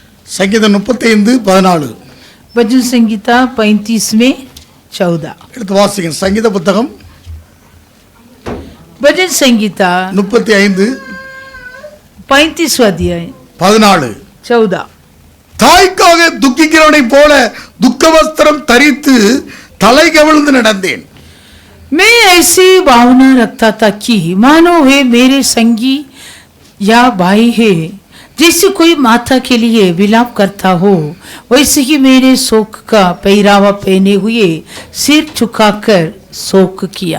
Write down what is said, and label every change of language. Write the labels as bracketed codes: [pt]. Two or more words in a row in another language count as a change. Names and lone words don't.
[ta] சங்கீதம் 35:14 [hi] भजन संगीता 35 में 14 [ta] எடுத்து வாசிங்க. சங்கீத புத்தகம் [hi] भजन संगीता 35:35 अध्याय 14 14 [ta] தாய்க்காக துக்கிக்கிறவனை போல துக்க வஸ்திரம் தரித்து தலை கவிழ்ந்து நடந்தேன். [hi] मैं ऐसी भावना रखता था कि मानो वे मेरे संगी या भाई है, जैसे कोई माता के लिए विलाप करता हो, वैसे ही मेरे शोक का पहरावा पहने हुए सिर झुकाकर शोक किया.